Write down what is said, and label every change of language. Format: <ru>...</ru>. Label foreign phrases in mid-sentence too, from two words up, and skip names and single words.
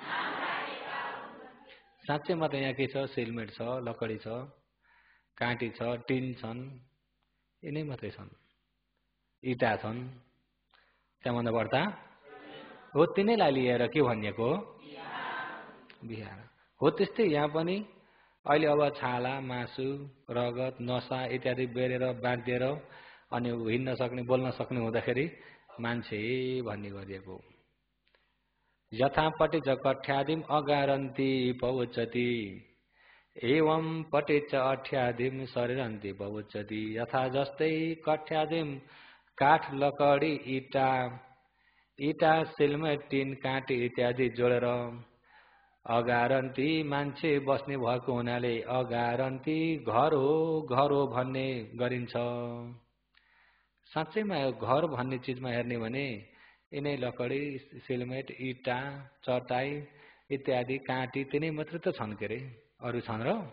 <ne>साँच्चै मात्रै यहाँ के छ? सिलमेट छ, लकडी छ, काँटी छ, टिन छन्, यिनै मात्रै छन्, इँटा छन्, त्यहाँभन्दा बढ्ता हो तिनैलाई लिएर के भनिएको हो? बिहार हो। त्यस्तै यहाँ पनि अहिले अब छाला, मासु, रगत, नसा इत्यादि बेरेर बाँधिएर अनि हिँड्न सक्ने, बोल्न सक्ने हुँदाखेरि मान्छे भन्ने गरिएको।</ne> <pi>यथा पटिच कठ्यादिम अगारन्ती पवुच्यति एवं पटिच अठ्यादिम शरीरन्ती पवुच्यति।</pi> <ne>यथा जस्तै कठ्यादिम काठ, लकडी, इटा, सिलमेट, टिन, काँटी इत्यादि जोडेर अगारन्ती मान्छे बस्ने भएको हुनाले अगारन्ती घर हो भन्ने गरिन्छ। साँच्चैमा घर भन्ने चिजमा हेर्ने भने यिनै लकडी, सिलमेट, इटा, चटाई इत्यादि काँटी तिनै मात्र त छन् के रे, अरू छन् र?</ne>